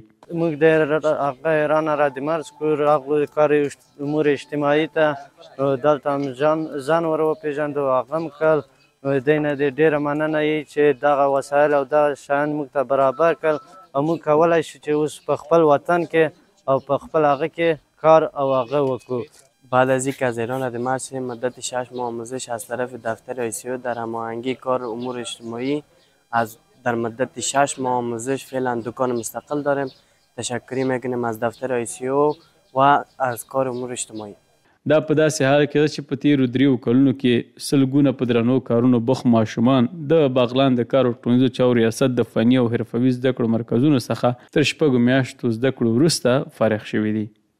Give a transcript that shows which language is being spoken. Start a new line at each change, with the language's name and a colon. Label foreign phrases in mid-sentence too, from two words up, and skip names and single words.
Pashto: موږ د هغه ایران ردیمرز کو راغلو کار امور اجتماعي ته دلته هم ځان ور وپېژندو، هغه هم کړل. دی نه دې ډېره مننه یې چې دغه وسایل او دغه شیان موږ ته برابر کړل او موږ کولی شو چې اوس په خپل وطن کې او په خپل هغه کې کار او هغه وکړو.
Persian: بعد از اینکه از ایران ردیمرز شدیم مدت 6 ماه آموزش از طرف دفتر آیسیو در هماهنگی کار امور اجتماعی در مدت 6 ماه آموزش فعلا دکان مستقل داریم. تشکری میکنیم از دفتر آیسیو و از کار امور اجتماعی.
Pashto: دا په داسې حال کې ده چې په تیرو 3 کلونو کې سلګونه په درنو کارونو بوخت ماشومان د بغلان د کار او ټولنیزو چارو ریاست د فني او حرفوي زده کړو مرکزونو څخه تر 6 میاشتو زده کړو وروسته فارغ شوي دي.